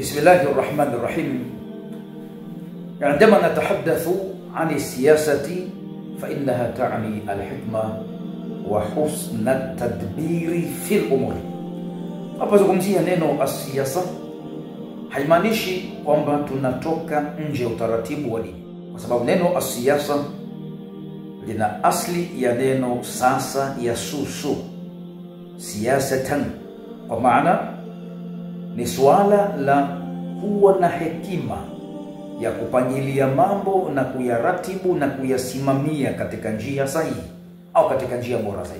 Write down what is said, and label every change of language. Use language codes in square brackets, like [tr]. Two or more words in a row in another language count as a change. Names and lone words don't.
[ar] بسم الله الرحمن الرحيم. عندما نتحدث عن السياسة فإنها تعني الحكمة وحسن التدبير في الأمور. [sw] Tunapozungumzia neno siasa haimaanishi kwamba tunatoka nje ya utaratibu wa dini, kwa sababu neno siasa lina asli ya neno [ar] ساس يسوس سياسة, [sw] kwa maana ni swala la kuwa na hekima ya kupangilia mambo na kuyaratibu na kuyasimamia katika njia sahihi au katika njia bora zaidi.